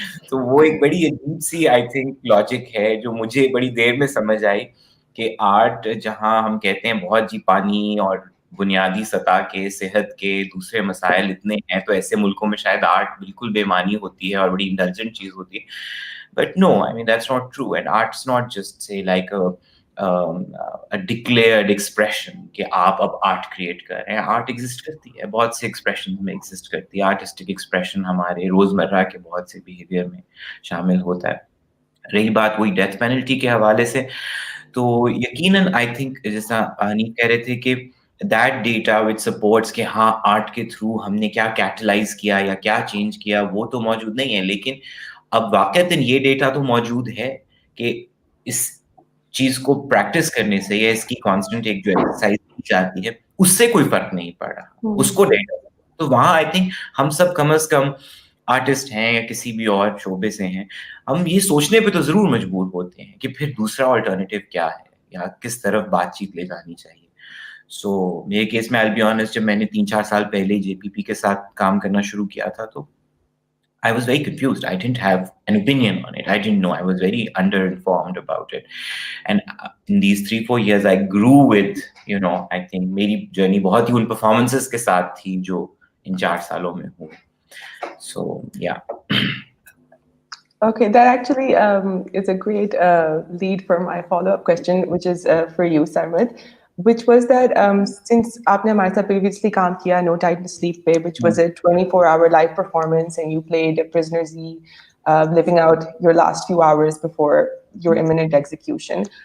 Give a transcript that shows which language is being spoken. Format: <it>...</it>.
<hi>तो वो एक बड़ी अजीब-सी</hi> <en>I think</en> <hi>लॉजिक है, जो मुझे बड़ी देर में समझ आई कि आर्ट जहाँ हम कहते हैं बहुत जी पानी और बुनियादी सतह के, सेहत के दूसरे मसाइल इतने हैं, तो ऐसे मुल्कों में शायद आर्ट बिल्कुल बेमानी होती है और बड़ी इंडल्जेंट चीज़ होती है।</hi> <en>But no, I mean, that's not true. And art's not just, say, like a declared expression</en> <hi>कि आप अब आर्ट क्रिएट कर रहे हैं। आर्ट एग्जिस्ट करती है, बहुत से एक्सप्रेशन में एग्जिस्ट करती है। आर्टिस्टिक एक्सप्रेशन हमारे रोज़मर्रा के बहुत से बिहेवियर में शामिल होता है। रही बात वही डेथ पेनल्टी के हवाले से, तो यकीनन</hi> <en>I think</en> <hi>जैसा हनीफ कह रहे थे कि</hi> <en>that data which supports</en> <hi>कि हाँ आर्ट के थ्रू हमने क्या कैटलाइज किया या क्या चेंज किया, वो तो मौजूद नहीं है, लेकिन अब वाक़तन ये डेटा तो मौजूद है कि इस चीज़ को प्रैक्टिस करने से या इसकी कांस्टेंट एक जो एक्सरसाइज की जाती है, उससे कोई फ़र्क नहीं पड़ रहा, उसको डेटा। तो वहाँ</hi> <en>I think</en> <hi>हम सब कम से कम आर्टिस्ट हैं या किसी भी और शोबे से हैं, हम ये सोचने पे तो ज़रूर मजबूर होते हैं कि फिर दूसरा अल्टरनेटिव क्या है या किस तरफ बातचीत ले जानी चाहिए। सो मेरे केस में</hi> <en>I will be honest,</en> <hi>जब मैंने 3-4 साल पहले जेपीपी के साथ काम करना शुरू किया था, तो</hi> <en>I was very confused. I didn't have an opinion on it. I didn't know. I was very underinformed about it. And in these 3-4 years, I grew with, I think</en> <hi>मेरी journey बहुत ही उन performances के साथ थी जो इन 4 सालों में हुई.</hi> <en>So, yeah. Okay, that actually is a great lead for my follow-up question, which is for you, Sarmad, which was that since</en> <hi>आपने हमारे साथ previously काम किया</hi> <en>No Time to Sleep पे, which was a 24-hour live performance, and you played Prisoner Z, living out your last few hours before your imminent execution.</en>